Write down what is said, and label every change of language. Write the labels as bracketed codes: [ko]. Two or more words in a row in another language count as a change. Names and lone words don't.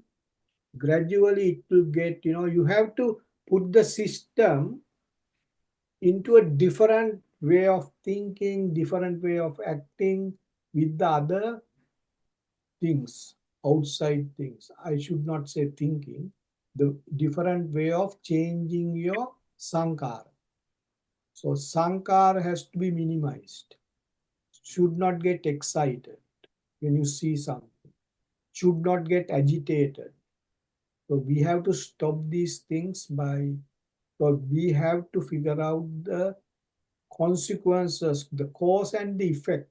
[en] Gradually it will get, you have to put the system into a different way of thinking, different way of acting with the other things, outside things. I should not say thinking, the different way of changing your sankara. So sankara has to be minimized. Should not get excited when you see something. Should not get agitated. So we have to stop these things by, so we have to figure out the consequences, the cause and the effect.